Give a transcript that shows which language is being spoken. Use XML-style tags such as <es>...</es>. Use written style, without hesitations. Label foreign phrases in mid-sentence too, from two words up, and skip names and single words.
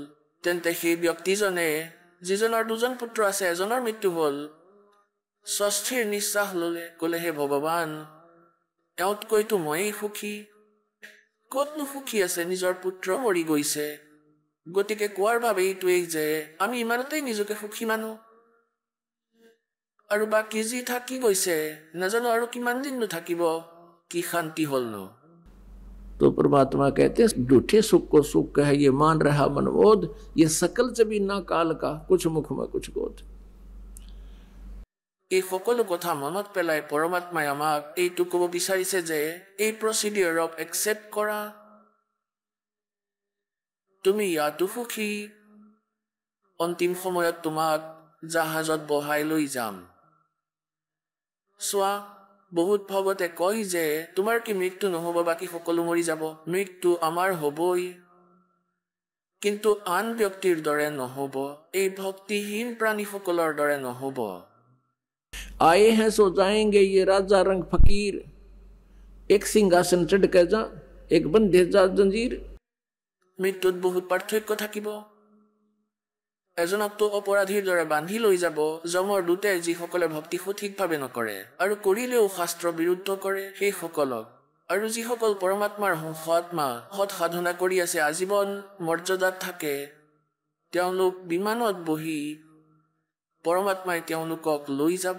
<as>তেন্তে সেই ব্যক্তিজনে, যিজনৰ 2জন পুত্ৰ আছে, এজনৰ মৃত্যু হ'ল, স্বস্তিৰ নিশ্বাস ল'লে, ক'লে হে ভগৱান, এওঁতকৈতো ময়েই সুখী। ক'তনো সুখী আছে, নিজৰ পুত্ৰ মৰি গৈছে। গতিকে কোৱাৰ ভাৱে এইটোৱেই যে আমি ইমানতেই নিজকে সুখী মানো, আৰু বাকী যি থাকি গৈছে নাজানো আৰু কিমান দিননো থাকিব, কি শান্তি হ'লনো।</as> <hi>तो परमात्मा कहते हैं झूठे सुख को सुख कहे, ये मान रहा मनबोध, ये सकल जबी ना काल का, कुछ मुख में कुछ गोद।</hi> <as>এই সকলো কথা মনত পেলাই পৰমাত্মাই আমাক এইটো ক'ব বিচাৰিছে যে এই প্ৰচিডিউৰক একচেপ্ট কৰা। তুমি ইয়াতো সুখী, অন্তিম সময়ত তোমাক জাহাজত বহাই লৈ যাম। চোৱা, বহুত ভগতে কয় যে তোমাৰ কি মৃত্যু নহ'ব, বাকী সকলো মৰি যাব। মৃত্যু আমাৰ হ'বই, কিন্তু আন ব্যক্তিৰ দৰে নহ'ব, এই ভক্তিহীন প্ৰাণীসকলৰ দৰে নহ'ব।</as> <hi>आए हैं सो जाएंगे ये राजा रंग फकीर, एक सिंहासन चढ़ के जा, एक बंधे जा जंजीर।</hi> <as>মৃত্যুত বহুত পাৰ্থক্য থাকিব। এজনকতো অপৰাধীৰ দৰে বান্ধি লৈ যাব যমৰ দূতে, যিসকলে ভক্তি সঠিকভাৱে নকৰে আৰু কৰিলেও শাস্ত্ৰ বিৰুদ্ধ কৰে সেইসকলক, আৰু যিসকল পৰমাত্মাৰ সৎমা সৎ সাধনা কৰি আছে, আজীৱন মৰ্যাদাত থাকে, তেওঁলোক বিমানত বহি পৰমাত্মাই তেওঁলোকক লৈ যাব।</as>